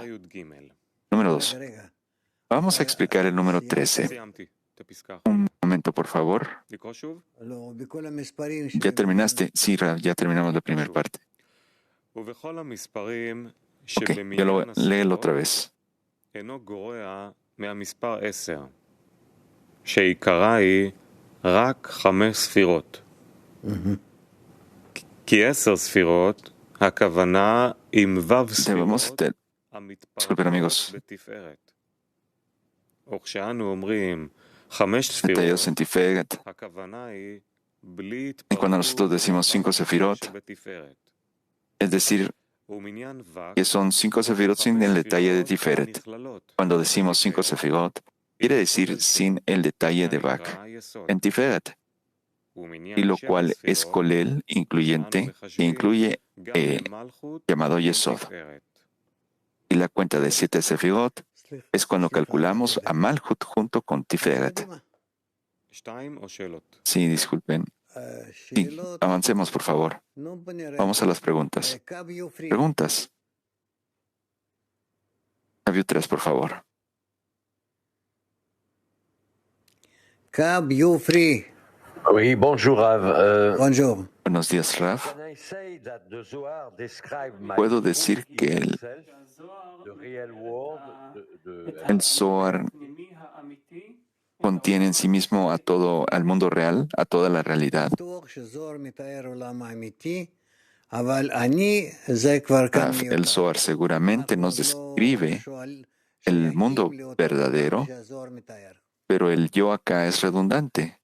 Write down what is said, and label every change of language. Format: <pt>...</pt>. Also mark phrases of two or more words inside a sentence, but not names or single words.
<es>Número 2. Vamos a explicar el número 13. Un momento, por favor. ¿Ya terminaste? Sí, ya terminamos la primera parte. Ok, yo lo voy a leer otra vez.</es> <he>מהמספר 10, שעיקרה היא רק 5 ספירות. כי 10 ספירות, הכוונה עם ו' ספירות, המתפרקות בתפארת. וכשאנו אומרים 5 ספירות, הכוונה היא בלי התפרקות בתפארת.</he> <es>Es decir, que son 5 sefirot sin el detalle de Tiferet. Cuando decimos 5 sefirot, quiere decir sin el detalle de Vak en Tiferet, y lo cual es kolel, incluyente, que incluye llamado Yesod. Y la cuenta de 7 sefirot es cuando calculamos a Malhut junto con Tiferet. Sí, disculpen. Sí, avancemos, por favor. Vamos a las preguntas. Preguntas. Aviu 3, por favor. Cab, you free.</es> <fr>Oui, bonjour Rav. Bonjour.</fr> <es>Buenos días, Rav. Puedo decir que el Zohar contiene en sí mismo a todo, al mundo real, a toda la realidad. Rav, el Zohar seguramente nos describe el mundo verdadero, pero el yo acá es redundante.</es>